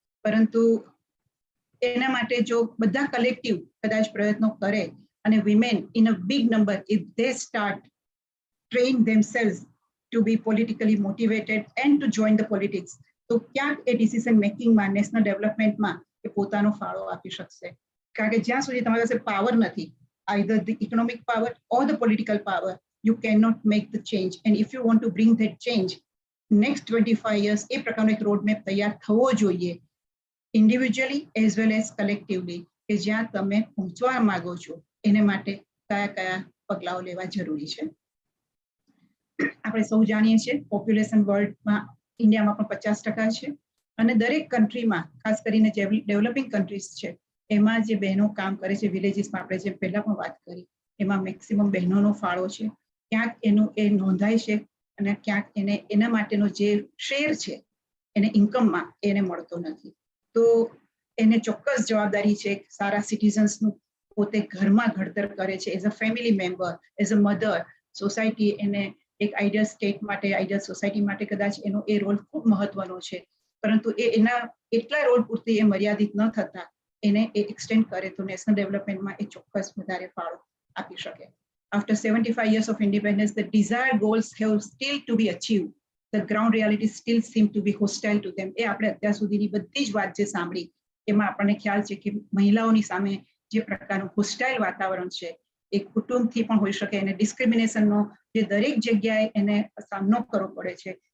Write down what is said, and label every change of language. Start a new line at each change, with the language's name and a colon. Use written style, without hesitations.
Gujarati: પરંતુ એના માટે જો બધા કલેક્ટિવ કદાચ પ્રયત્નો કરે અને
English: women in a big number if they start train themselves to be politically motivated and to join the politics
Gujarati: તો ક્યાંક એ ડિસિઝન મેકિંગમાં નેશનલ ડેવલપમેન્ટમાં એ પોતાનો ફાળો આપી શકશે. કારણ કે જ્યાં સુધી તમારી પાસે પાવર નથી,
English: either the economic power or the political power, you cannot make the change. And if you want to bring that change, next 25 years,
Gujarati: એ પ્રકારનો એક રોડમેપ તૈયાર થવો જોઈએ
English: individually as well as collectively
Gujarati: કે જ્યાં તમે પહોંચવા માંગો છો એને માટે કયા કયા પગલાઓ લેવા જરૂરી છે. આપણે સૌ જાણીએ છીએ પોપ્યુલેશન વર્લ્ડમાં ઇન્ડિયામાં પણ 50% છે અને દરેક કન્ટ્રીમાં ખાસ કરીને જે ડેવલપિંગ કન્ટ્રીઝ છે એમાં જે બહેનો કામ કરે છે વિલેજીસમાં, આપણે જે પહેલા પણ વાત કરી એમાં મેક્સિમમ બહેનોનો ફાળો છે. ક્યાંક એનું એ નોંધાય છે અને ક્યાંક એને એના માટેનો જે શેર છે એને ઇન્કમમાં એને મળતો નથી. તો એને ચોક્કસ જવાબદારી છે સારા સિટીઝન્સનું પોતે ઘરમાં ઘડતર કરે છે
English: As a family member, as a mother.
Gujarati: Society એને એક આઈડિયલ સ્ટેટ માટે, આઈડિયલ સોસાયટી માટે કદાચ એનો એ રોલ ખૂબ મહત્વનો છે, પરંતુ એના એટલા રોલ પૂરતી એ મર્યાદિત ન થતા એને એ એક્સટેન્ડ કરે તો નેશનલ ડેવલપમેન્ટમાં એ ચોક્કસ વધારે ફાળો આપી શકે.
English: After 75 years of independence, the desired goals have still to be achieved. The ground reality still seem to be hostile to them.
Gujarati: એ આપણે અત્યાર સુધીની બધી જ વાત જે સાંભળી એમાં આપણને ખ્યાલ છે કે મહિલાઓની સામે જે પ્રકારનું હોસ્ટાઇલ વાતાવરણ છે એ કુટુંબથી પણ હોઈ શકે અને ડિસ્ક્રિમિનેશનનો જે દરેક જગ્યાએ એને સામનો કરવો પડે છે.